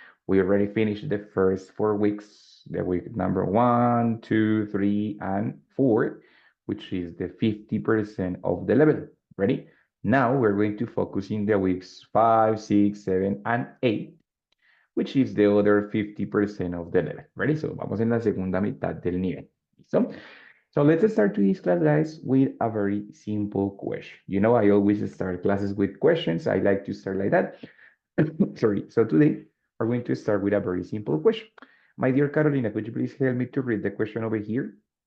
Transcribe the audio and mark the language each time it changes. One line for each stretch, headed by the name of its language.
English: We already finished the first 4 weeks, the week number 1, 2, 3, and 4, which is the 50% of the level. Ready? Now we're going to focus in the weeks 5, 6, 7, and 8, which is the other 50% of the level. Ready?
Spanish: So, vamos en la segunda mitad del nivel. ¿Listo?
English: So let's start today's class, guys, with a very simple question. I always start classes with questions. I like to start like that. Sorry. So today, we're going to start with a very simple question. My dear Carolina, could you please help me to read the question over here?